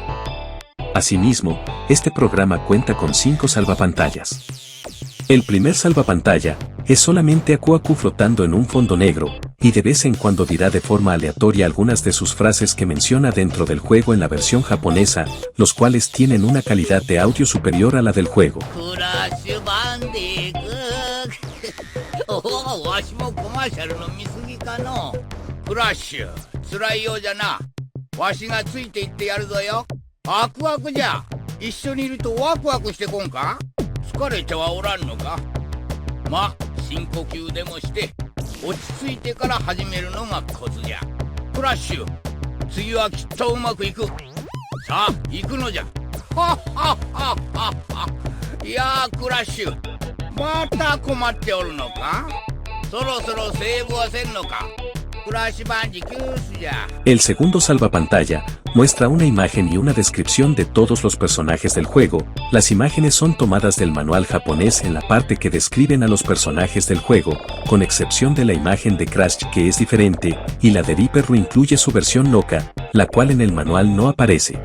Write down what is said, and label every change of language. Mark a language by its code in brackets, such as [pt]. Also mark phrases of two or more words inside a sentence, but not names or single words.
[es] Asimismo, este programa cuenta con 5 salvapantallas. El primer salvapantalla, es solamente Aku Aku flotando en un fondo negro, y de vez en cuando dirá de forma aleatoria algunas de sus frases que menciona dentro del juego en la versión japonesa, los cuales tienen una calidad de audio superior a la del juego. [ja] わしもコマーシャルの見過ぎかの。クラッシュ、辛いようじゃな。わしがついていってやるぞよ。ワクワクじゃ。一緒にいるとワクワクしてこんか。疲れてはおらんのか。ま、深呼吸でもして落ち着いてから始めるのがコツじゃ。クラッシュ、次はきっとうまくいく。さあ行くのじゃ。はっはっはっはっは。いやークラッシュ、また困っておるのか。そろそろセーブはせんのか。クラッシュバンジキュースじゃ。 [es] El segundo salvapantalla muestra una imagen y una descripción de todos los personajes del juego. Las imágenes son tomadas del manual japonés en la parte que describen a los personajes del juego, con excepción de la imagen de Crash que es diferente, y la de Dipperro incluye su versión loca, la cual en el manual no aparece.